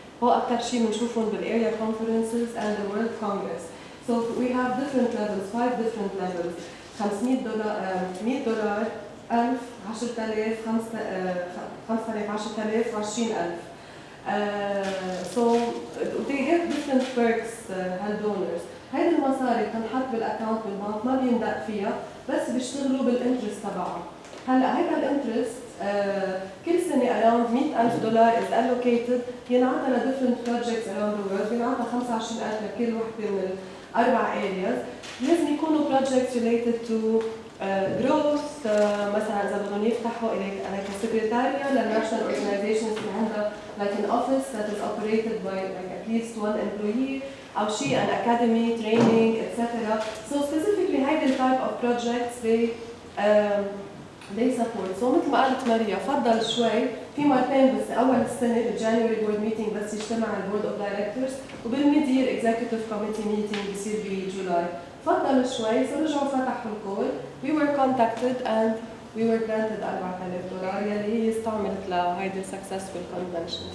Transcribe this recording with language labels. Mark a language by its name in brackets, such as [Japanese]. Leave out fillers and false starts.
[Arabic] هو أكثر شيء بنشوفهم بالarea [English] conferences and the World Congress. So we have different levels, 5 different levels. $500 $100 1000 10000 5000 10000 20000 So they get different perks هالدونرز. [Arabic] هيدي المصاري بتنحط بالاكونت بالبنك ما بيندق فيها بس بيشتغلوا بالانترست تبعها. هلا هيدا الانترست كل سنه [English] around $100,000 is allocated [Arabic] ينعطى ل [English] different projects around the world. [Arabic] بينعطى 25000 لكل وحده من ال4 areas. لازم يكونوا [English] projects related to growth. [Arabic] مثلا اذا بدهم يفتحوا [English] like a secretariat للnational organizations [Arabic] اللي عندها [English] like an office that is operated by like at least 1 employee [Arabic] او شيء [English] an academy training etc. So specifically هيدي type of projects they support. [Arabic] So مثل ما قالت ماريا فضل شوي في مرتين بس اول السنه بالجانيوري [English] board meeting [Arabic] بس يجتمع [English] البورد of directors وبالميد year executive committee meeting [Arabic] بيصير بجولاي. فضل شوي فرجعوا فتحوا الكول. [English] We were contacted and we were granted $4,000 [Arabic] يلي هي استعملت لهيدي [English] successful convention.